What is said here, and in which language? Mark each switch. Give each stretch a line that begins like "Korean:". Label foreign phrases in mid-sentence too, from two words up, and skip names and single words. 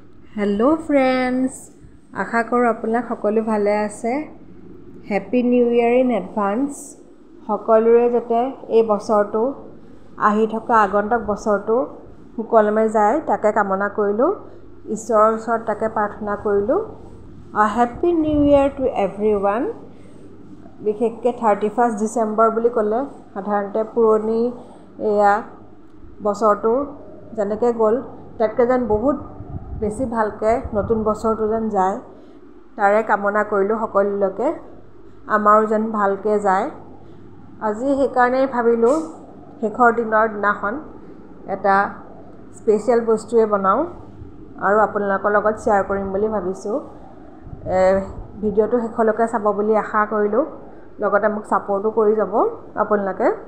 English: hello friends
Assamese: আশা কৰো আপোনালোক সকলো ভালে আছে
English: happy new year in advance
Assamese: সকলোৰে যাতে এই বছৰটো আহি থকা আগন্তুক বছৰটো সুকলমে যায় তাকে কামনা কৰিলো ঈশ্বৰৰ ওচৰত তাকে প্ৰাৰ্থনা কৰিলো
English: happy new year to everyone
Assamese: বিশেষকৈ 31 ডিসেম্বৰ বুলি ক'লে সাধাৰণতে পুৰণি এয়া বছৰটো যেনেকৈ গ'ল তাতকৈ যেন বহুত বেছি ভালকৈ নতুন বছৰটো যেন যায় তাৰে কামনা কৰিলো সকলোলৈকে আমাৰো যেন ভালকৈ যায় আজি সেইকাৰণে ভাবিলো শেষৰ দিনাখন এটা স্পেশাল বস্তুৱে বনাওঁ আৰু আপোনালোকৰ লগত শ্বেয়াৰ কৰিম বুলি ভাবিছো ভিডিঅ'টো শেষলৈকে চাব বুলি আশা কৰিলো লগতে মোক সাপোৰ্টও কৰি যাব আপোনালোকে